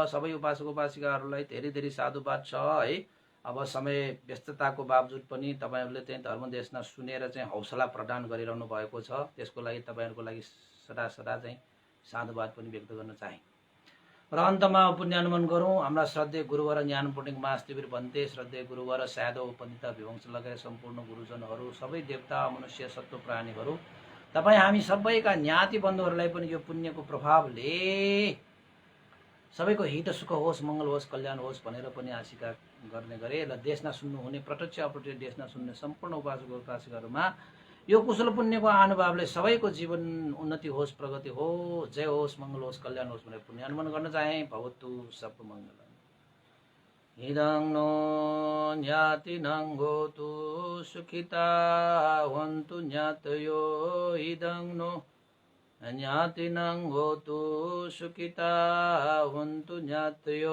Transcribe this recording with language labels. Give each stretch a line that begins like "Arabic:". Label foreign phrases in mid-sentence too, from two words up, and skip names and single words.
Nepali: सबै उपासक उपासिकाहरूलाई धेरै धेरै साधुवाद छ है। अब समय व्यस्तताको बावजुद पनि तपाईँहरूले चाहिँ धर्मदेशना सुनेर चाहिँ हौसला प्रदान गरिरहनु भएको छ। त्यसको लागि तपाईँहरूको लागि सदा सदा चाहिँ साधुवाद पनि व्यक्त गर्न चाहे। र अन्तमा पुण्यानुमन गरौँ। हाम्रा श्रद्धेय गुरुवर ज्ञानपुटिङ महास्तिवीर भन्ते, श्रद्धेय गुरुवर साधव पण्डिता विवंश लगायत सम्पूर्ण गुरुजनहरू, सबै देवता मनुष्य सत्व प्राणीहरू, तपाईँ हामी सबैका ज्ञाति बन्धुहरूलाई पनि यो पुण्यको प्रभावले सबैको हित सुख होस्, मङ्गल होस्, कल्याण होस् भनेर पनि आशिका गर्ने गरे। र देशना सुन्नुहुने प्रत्यक्ष अप्रत्यक्ष देशना सुन्ने सम्पूर्ण उपासक उपासिकाहरूमा यो कुशल पुण्यको अनुभवले सबैको जीवन उन्नति होस्, प्रगति हो, जय होस्, मङ्गल होस्, कल्याण होस् भनेर पुण्यानुमन गर्न चाहे।
Pali: भवतु सब मङ्गलम्। इदं नो ज्ञातिनं होतु सुखिता हन्तु ज्ञातयो। इदं नो ज्ञातिनं होतु सुखिता हन्तु ज्ञातयो।